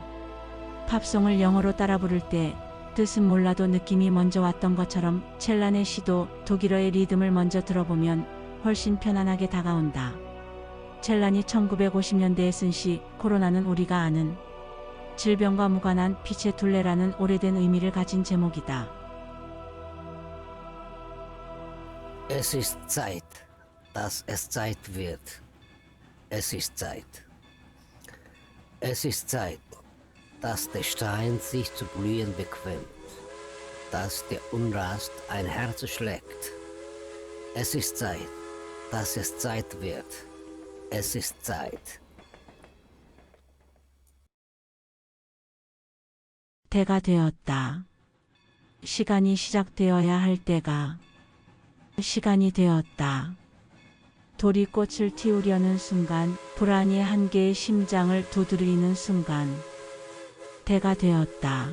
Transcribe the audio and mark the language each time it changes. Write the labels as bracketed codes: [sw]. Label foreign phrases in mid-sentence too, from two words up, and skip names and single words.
[ko] 팝송을 영어로 따라 부를 때 뜻은 몰라도 느낌이 먼저 왔던 것처럼 첼란의 시도 독일어의 리듬을 먼저 들어보면 훨씬 편안하게 다가온다. 첼란이 1950년대에 쓴 시 코로나는 우리가 아는 질병과 무관한 빛의 둘레라는 오래된 의미를 가진 제목이다. [de] Es ist Zeit, dass es Zeit wird. Es ist Zeit. Es ist Zeit, dass der Stein sich zu blühen bequemt, dass der Unrast ein Herz schlägt. Es ist Zeit, dass es Zeit wird. Es ist Zeit. [ko] 때가 되었다. 시간이 시작되어야 할 때가 시간이 되었다. 돌이 꽃을 틔우려는 순간, 불안이 한 개의 심장을 두드리는 순간, 때가 되었다.